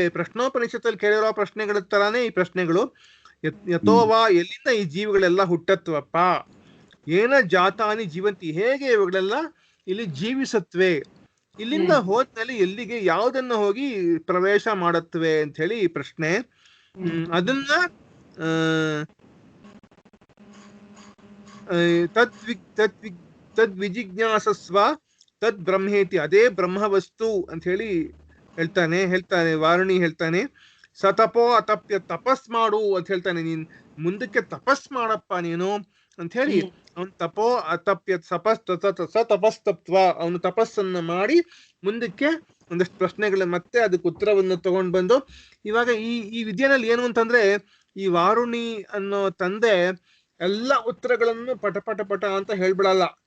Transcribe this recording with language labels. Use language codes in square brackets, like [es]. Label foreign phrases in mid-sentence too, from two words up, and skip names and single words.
[kn] ಪ್ರಶ್ನೋಪನಿಷತ್ತಲ್ಲಿ ಕೇಳಿರೋ ಪ್ರಶ್ನೆಗಳ ತರಾನೇ ಈ ಪ್ರಶ್ನೆಗಳು. ಯಥೋವಾ, ಎಲ್ಲಿಂದ ಈ ಜೀವಿಗಳೆಲ್ಲ ಹುಟ್ಟತ್ವಪ್ಪ? [sa] ಏನ ಜಾತಾನಿ ಜೀವಂತಿ, [kn] ಹೇಗೆ ಇವುಗಳೆಲ್ಲ ಇಲ್ಲಿ ಜೀವಿಸತ್ವೆ? ಇಲ್ಲಿಂದ ಹೋದ್ಮೇಲೆ ಎಲ್ಲಿಗೆ, ಯಾವುದನ್ನ ಹೋಗಿ ಪ್ರವೇಶ ಮಾಡತ್ವೆ ಅಂತ ಹೇಳಿ ಪ್ರಶ್ನೆ. [sa] ಅದನ್ನ ತದ್ ವಿಜಿಜ್ಞಾಸಸ್ವ ತದ್ ಬ್ರಹ್ಮೇತಿ, [kn] ಅದೇ ಬ್ರಹ್ಮವಸ್ತು ಅಂತ ಹೇಳಿ ಹೇಳ್ತಾನೆ ವಾರುಣಿ ಹೇಳ್ತಾನೆ. [sa] ಸತಪೋ ಅತಪ್ಯ, [kn] ತಪಸ್ ಮಾಡು ಅಂತ ಹೇಳ್ತಾನೆ. ನೀನ್ ಮುಂದಕ್ಕೆ ತಪಸ್ ಮಾಡಪ್ಪ ನೀನು ಅಂತ ಹೇಳಿ ಅವನು [sa] ತಪೋ ಅತಪ್ಯ ತಪಸ್ತತ್ವ, [kn] ಅವನು ತಪಸ್ಸನ್ನ ಮಾಡಿ ಮುಂದಕ್ಕೆ ಒಂದಷ್ಟು ಪ್ರಶ್ನೆಗಳ ಮತ್ತೆ ಅದಕ್ಕೆ ಉತ್ತರವನ್ನು ತಗೊಂಡು ಬಂದು, ಇವಾಗ ಈ ವಿದ್ಯೆನಲ್ಲಿ ಏನು ಅಂತಂದ್ರೆ, ಈ ವಾರುಣಿ ಅನ್ನೋ ತಂದೆ ಎಲ್ಲ ಉತ್ತರಗಳನ್ನು ಪಟ ಅಂತ ಹೇಳ್ಬಿಡಲ್ಲ.